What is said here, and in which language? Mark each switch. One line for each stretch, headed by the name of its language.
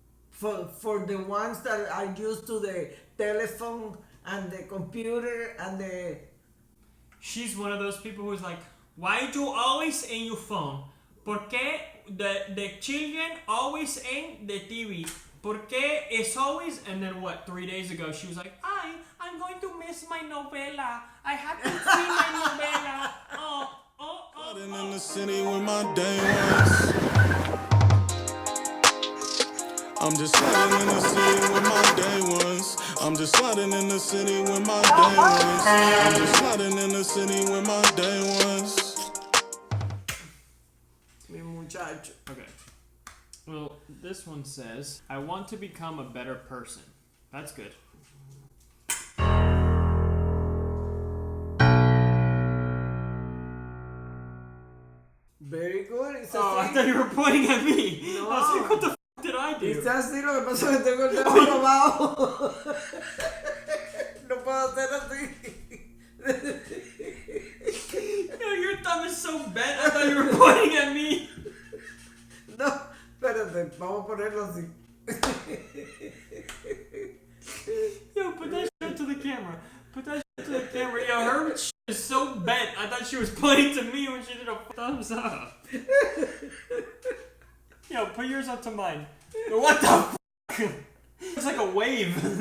English: For the ones that are used to the telephone and the computer and the... She's one of those people who's like, why do you always in your phone?
Spanish: ¿Por qué
English: the children always in the TV?
Spanish: ¿Por qué
English: it's always... And then what, 3 days ago, she was like, I'm going to miss my novela. I have to see my novela. Sliding in the city with my day ones. I'm just sliding in the city with my day ones. I'm just sliding in the city with my day ones. I'm just sliding in the city with my day ones.
Spanish: Mi muchacho.
English: Okay. Well, this one says, I want to become a better person. That's good. Very good. It's I thought you were pointing at me. No. I was like, what the f*** did I do?
Spanish: It's así, lo que pasa es que tengo el dedo abajo. No puedo hacer así.
English: No, your thumb is so bent. I thought you were pointing at me.
Spanish: No, espérate, vamos a ponerlo así.
English: Yo, put that shit up to the camera. Put that shit to the camera. Yo, her shit is so bent. I thought she was pointing to me when she did a thumbs up. Yo, put yours up to mine. Yo, what the f***? It's like a wave.